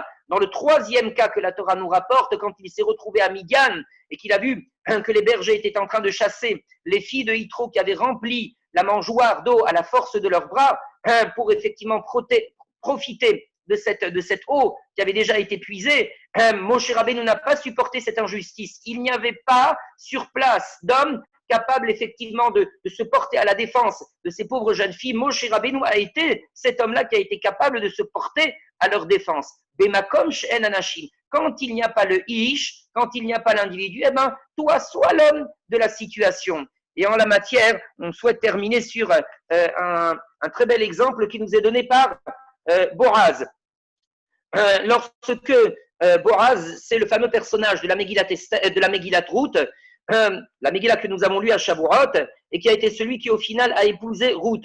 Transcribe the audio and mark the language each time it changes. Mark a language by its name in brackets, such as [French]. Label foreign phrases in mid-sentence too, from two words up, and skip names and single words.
[French] Dans le troisième cas que la Torah nous rapporte, quand il s'est retrouvé à Midian et qu'il a vu que les bergers étaient en train de chasser les filles de Yitro qui avaient rempli la mangeoire d'eau à la force de leurs bras pour effectivement profiter de cette eau qui avait déjà été puisée, Moshe Rabbeinu n'a pas supporté cette injustice. Il n'y avait pas sur place d'homme capable effectivement de se porter à la défense de ces pauvres jeunes filles. Moshe Rabbeinu a été cet homme-là qui a été capable de se porter à leur défense. [Hebrew] במקום שאין אנשים. [French] Quand il n'y a pas le ish, quand il n'y a pas l'individu, eh ben, toi, sois l'homme de la situation. Et en la matière, on souhaite terminer sur un très bel exemple qui nous est donné par Boraz. Lorsque Boaz, c'est le fameux personnage de la Megillat Ruth, la Megillah que nous avons lue à Shavuot, et qui a été celui qui au final a épousé Ruth.